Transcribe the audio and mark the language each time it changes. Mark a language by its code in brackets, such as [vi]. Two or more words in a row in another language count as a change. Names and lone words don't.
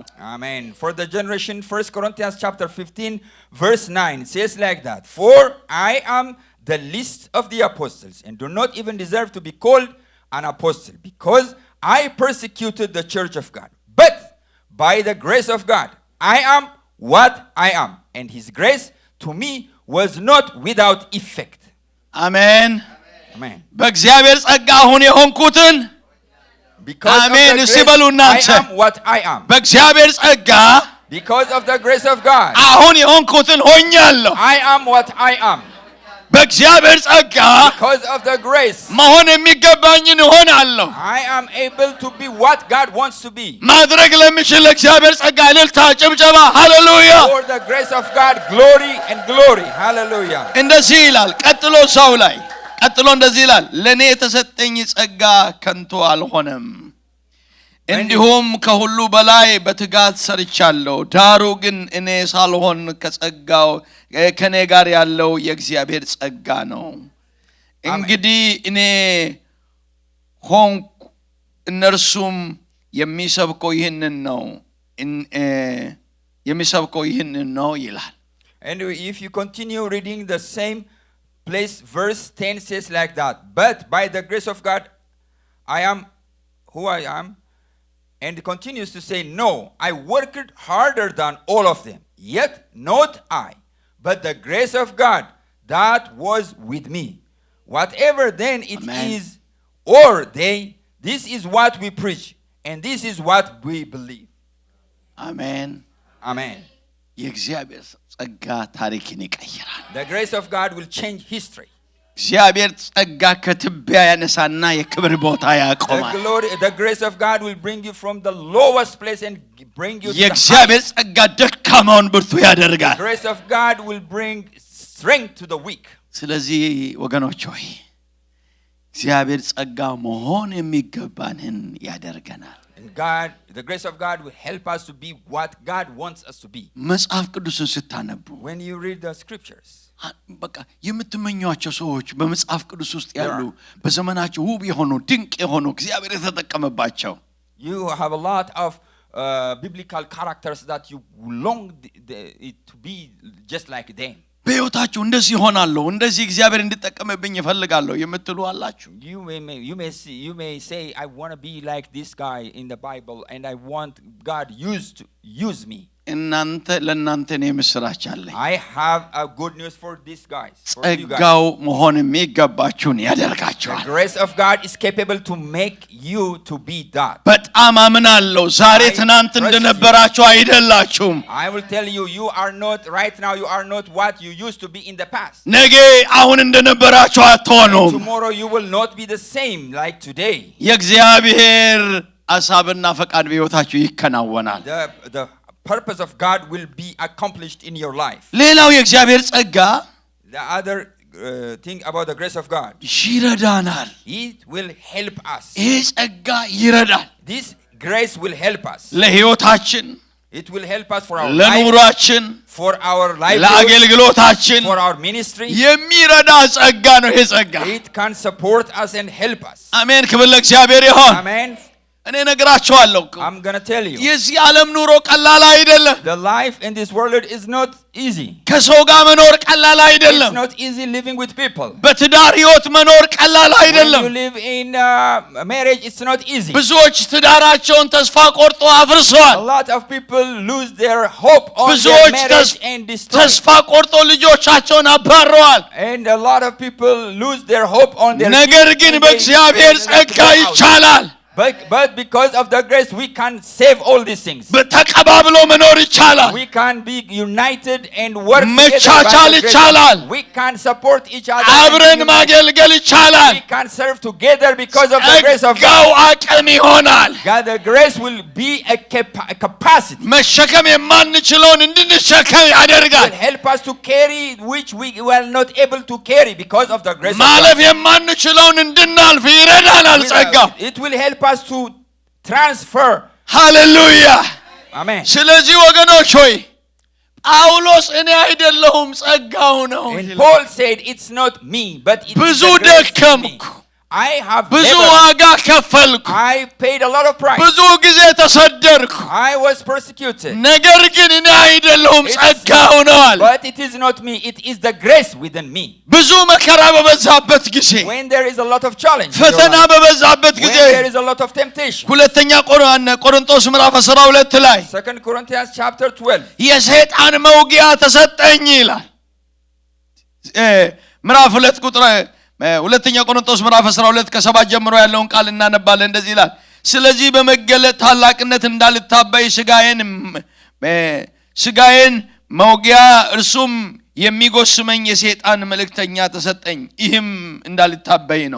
[en] Amen. For the generation, 1 Corinthians chapter 15 verse 9 says like that, for I am the least of the apostles and do not even deserve to be called an apostle, because I persecuted the church of God. But by the grace of God, I am what I am, and His grace to me was not without effect. Amen. Amen. [am] በእግዚአብሔር ጸጋ አሁን የሆንኩትን [en] Because Amen. of the grace, I am what I am. [am] በእግዚአብሔር ጸጋ [en] Because of the grace of God, [am] አሁን የሆንኩትን ሆኛለሁ [en] I am what I am. [am] በእግዚአብሔር ጸጋ [en] Because of the grace, [am] መሆን የሚገባኝን እሆናለሁ [en] I am able to be what God wants to be. [am] ማድረግ ለሚችል እግዚአብሔር ጸጋ እልልታ ጭብጨባ ሃሌሉያ [en] For the grace of God, glory and glory. Hallelujah. [am] እንደዚህ ይላል ቀጥሎ ሰው ላይ ቀጥሎ እንደዚህ ይላል ለኔ የተሰጠኝ ጸጋ ከንቱ አልሆነም እንዲሁም ከሁሉ በላይ በትጋት ሰርቻለሁ ዳሩ ግን እኔ ሳልሆን ከጸጋው ከኔ ጋር ያለው የእግዚአብሔር ጸጋ ነው እንግዲህ እኔ ሆንኩ እነርሱም የሚሰብከው ይህንን ነው ይላል [en] And if you continue reading the same place, verse 10 says like that. But by the grace of God, I am who I am. And continues to say, no, I worked harder than all of them. Yet not I, but the grace of God that was with me. Whatever then it Amen. is, or they, this is what we preach. And this is what we believe. Amen. Amen. [am] የእግዚአብሔር ጸጋ ታሪክን ይቀይራል [en] The grace of God will change history. [am] እግዚአብሔር ጸጋ ከትቢያ ያነሳና የክብር ቦታ ያቆማል [en] The grace of God will bring you from the lowest place and bring you to the [am] የእግዚአብሔር ጸጋ ደካማውን ብርቱ ያደርጋል [en] The grace of God will bring strength to the weak. [am] ስለዚህ ወገኖች ሆይ እግዚአብሔር ጸጋ መሆን የሚገባንን ያደርገናል [en] And God, the grace of God will help us to be what God wants us to be. [am] መጽሐፍ ቅዱስን ስታነቡ [en] When you read the scriptures, [am] በቃ የምትመኟቸው ሰዎች በመጽሐፍ ቅዱስ ውስጥ ያሉ በዘመናቸው ውብ የሆኑ ድንቅ የሆኑ እግዚአብሔር የተጠቀመባቸው [en] you have a lot of biblical characters that you long to be just like them. [am] በሕይወታችሁ እንደዚህ ሆናለሁ እንደዚህ እግዚአብሔር እንዲጠቀምብኝ ይፈልጋለሁ የምትሉ አላችሁ [en] You may say I want to be like this guy in the Bible and I want God to use me. [am] ለእናንተ ነው ምስራች አለኝ [en] I have a good news for these guys. [am] ጸጋው መሆን የሚገባችሁን ያደርጋችኋል [en] The grace of God is capable to make you to be that. [am] በጣም አምናለሁ ዛሬ ትናንት እንደነበራችሁ አይደላችሁም [en] I will tell you, you are not right now, you are not what you used to be in the past. [am] ነገ አሁን እንደነበራችሁ አትሆኑም [en] Tomorrow you will not be the same like today. [am] የእግዚአብሔር ሐሳብና ፈቃድ በሕይወታችሁ ይከናወናል [en] The purpose of God will be accomplished in your life. [am] ሌላው የእግዚአብሔር ጸጋ [en] The other thing about the grace of God, [am] ይረዳናል [en] it will help us. [am] ይሄ ጸጋ ይረዳል [en] This grace will help us. [am] ለሕይወታችን [en] It will help us for our life, [am] ለኑሯችን [en] for our life, [am] ለአገልግሎታችን [en] for our ministry. [am] የሚረዳ ጸጋ ነው ይሄ ጸጋ It can support us and help us. አሜን ክብር ለእግዚአብሔር ይሁን [en] Amen. [am] እኔ ነግራችኋለሁ [en] I'm going to tell you, [am] የዚህ ዓለም ኑሮ ቀላል አይደለም [en] the life in this world is not easy. [am] ከሰው ጋር መኖር ቀላል አይደለም [en] It's not easy living with people. [am] በትዳር ህይወት መኖር ቀላል [en] When [am] አይደለም [en] you live in marriage, it's not easy. [am] ብዙዎች ትዳራቸውን ተስፋ ቆርጦ [en] A [am] አፍርሰዋል [en] lot of people lose their hope on their [am] ብዙዎች [en] marriage and destroy. [am] ተስፋ ቆርጦ ልጆቻቸውን አባረዋል [en] And a lot of people lose their hope on their [am] ነገር ግን [en] and [am] በእግዚአብሔር [en] they [am] ጸጋ [en] go out. [am] ይቻላል [en] But because of the grace, we can save all these things. [am] ተቀባብሎ መኖር ይቻላል [en] We can be united and work [am] መቻቻል [en] together. [am] ይቻላል [en] We can support each other. [am] አብረን ማገልገል ይቻላል [en] We can serve together because of the grace of [am] ጸጋው [en] God. [am] አቅም ይሆናል [en] God, the grace will be a capacity. [am] መሸከም የማንችለውን እንድንሸከም ያደርጋል [en] Will help us to carry which we were not able to carry because of the grace of [am] ማለፍ [en] God. [am] የማንችለውን እንድናልፍ ይረዳናል ጸጋው [en] It will help us to transfer. [am] ሃሌሉያ [en] Amen. [am] ስለዚህ ወገኖች ሆይ ጳውሎስ እኔ አይደለሁም ጸጋው ነው [en] And Paul said, it's not me, but it is [am] ብዙ [en] the grace in me. [am] ደከምኩ [en] I have [am] ብዙ [en] labored. [am] ዋጋ ከፈልኩ [en] I paid a lot of price. [am] ብዙ ጊዜ ተሰደድኩ [en] I was persecuted. [am] ነገር ግን እኔ አይደለሁም ጸጋው ነው አለ [en] But it is not me, it is the grace within me. [am] ብዙ መከራ በበዛበት ጊዜ [en] When there is a lot of challenge, in your [am] ፈተና [en] life, [am] በበዛበት [en] when [am] ጊዜ [en] there is a lot of temptation. [am] ሁለተኛ ቆሮንቶስ ምዕራፍ 12 ላይ [en] 2 Corinthians chapter 12. [am] የሰይጣን መውጊያ ተሰጠኝ ይላል ምዕራፍ 2 ቁጥር ሁለተኛ ቆሮንቶስ ምዕራፍ 12 ከ7 ጀምሮ ያለውን ቃል እናነባለን እንደዚህ ይላል ስለዚህ በመገለጥ ታላቅነት እንዳልታበይ ስጋዬን መውጊያ እርሱም የሚጎስመኝ የሰይጣን መልእክተኛ ተሰጠኝ ይህም እንዳልታበይ ነው